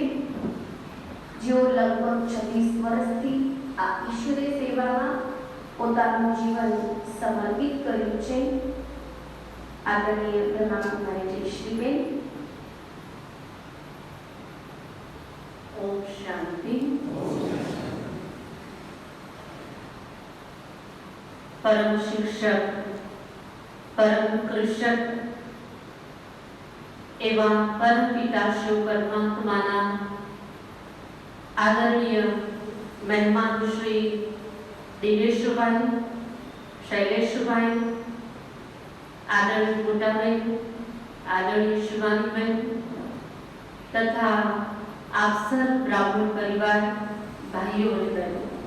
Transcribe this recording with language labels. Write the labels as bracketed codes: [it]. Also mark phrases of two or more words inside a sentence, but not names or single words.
[gu] જેઓ લગભગ 26 વર્ષથી આ ઈશ્વરીય સેવામાં પોતાનું જીવન સમર્પિત કર્યું છે. આદરણીય બ્રહ્માકુમારી જયશ્રીબેન. ઓમ શાંતિ. [hi] परम शिक्षक, परम कृषक, [gu] એવા પરમપિતા શિવ પરમાત્માના આદરણીય મહેમાન શ્રી દિનેશભાઈ, શૈલેષભાઈ, આદરણીય મોટાભાઈ, આદરણીય શિવાનીબેન તથા આપસર બ્રાહ્મણ પરિવાર ભાઈઓ અને બહેનો,